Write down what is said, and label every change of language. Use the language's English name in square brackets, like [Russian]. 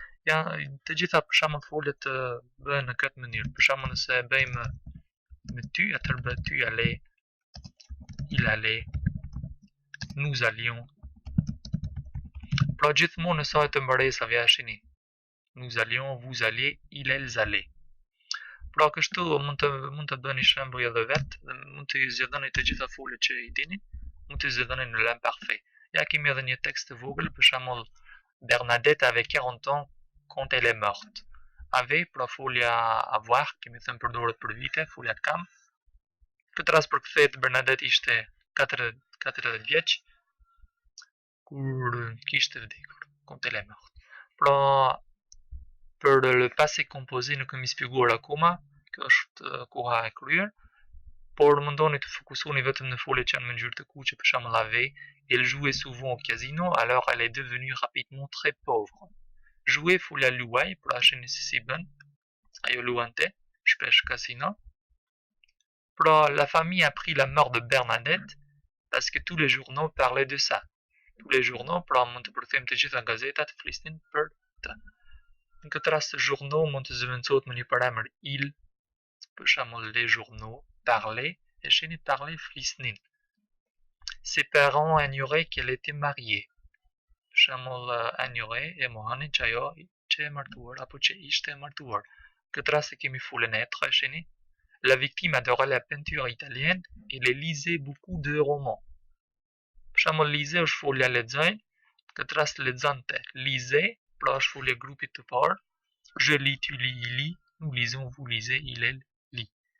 [Albanian] Ja, të gjitha për shembull foljet bëhen në këtë mënyrë. Për shembull nëse e bëjmë me tu, atëherë bëhet [French] tu allais, il allait, nous allions. [Albanian] Pra gjithmonë në sajt të mbaresave ja shihni. [French] Nous allions, vous alliez, il, elles allaient. [Albanian] Pra kështu mund të bëni shembuj edhe vetë dhe mund të zgjedhoni të gjitha foljet që i dini, mund të zgjedhoni në l'imparfait. Ja kemi edhe një tekst të vogël, për shembull [French] Bernadette avait 40 ans quand elle est morte. [Albanian] Avait pra folja avoir, kemi thënë përdoret për vite, folja kam. Këtë rast përkthehet Bernadette ishte 40 vjeç kur kishte vdekur, [French] quand elle est morte. [Albanian] Pra për le passé composé nuk kemi sqaruar akoma, kjo është koha e kryer, por mundoni të fokusoni vetëm në foljet që janë me ngjyrë të kuqe, për shembull avait, [French] elle jouait souvent au casino, alors elle est devenue rapidement très pauvre. [Albanian] Jouer folja luaj, pra shihni se si bën, ajo luante, shpesh casino. Pra [French] la famille a pris la mort de Bernadette parce que tous les journaux parlaient de ça. Tous les journaux, [Albanian] pra mund të përkthejmë të gjitha gazetat flisnin për të. Në këtë rast journaux mund të zëvendësohet me një paramër il, për shembull [French] les journaux, parlaient, [Albanian] e shihni parlaient flisnin. [French] Ses parents ignoraient qu'elle était mariée. [Albanian] Për shembull ignoraient e mohanin që ajo që e martuar apo që ishte e martuar. Në këtë rast e kemi folën être, e shihni. [French] La victime adorait la peinture italienne et elle lisait beaucoup de romans. [Albanian] Për shembull lisait është folja lexoj, në këtë rast lexonte, lisait, pra është folja grupit të parë. [French] Je lis, tu lis, il lit, nous lisons, vous lisez, il, elle lit.